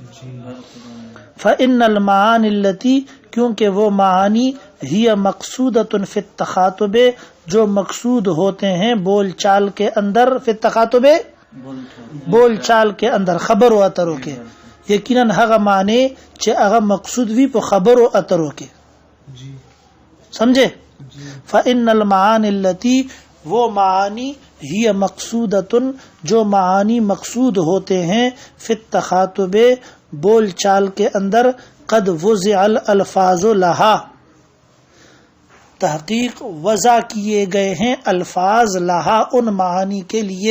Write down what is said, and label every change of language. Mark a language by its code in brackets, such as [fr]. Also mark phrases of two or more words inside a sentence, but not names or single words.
[ar] فإن المعانی التي، [ur] کیونکہ وہ معانی ہی [ar] مقصودۃ فی التخاطب، [ur] جو مقصود ہوتے ہیں بول چال کے اندر، [ar] فی التخاطب [ur] بول چال کے اندر، [ps] خبر و اترو [ur] کے. [ps] یقیناً هغه معنی چې هغه مقصود وی په خبر و اترو کې. [ur] سمجھے؟ [ar] فإن المعانی التي، [ur] وہ معانی ہی مقصودۃ، جو معانی مقصود ہوتے ہیں، [ar] فی التخاطب [ur] بول چال کے اندر، [ar] قد وضع الالفاظ لہا، [ur] تحقیق وضع کیے گئے ہیں الفاظ لہا، ان معانی کے لیے.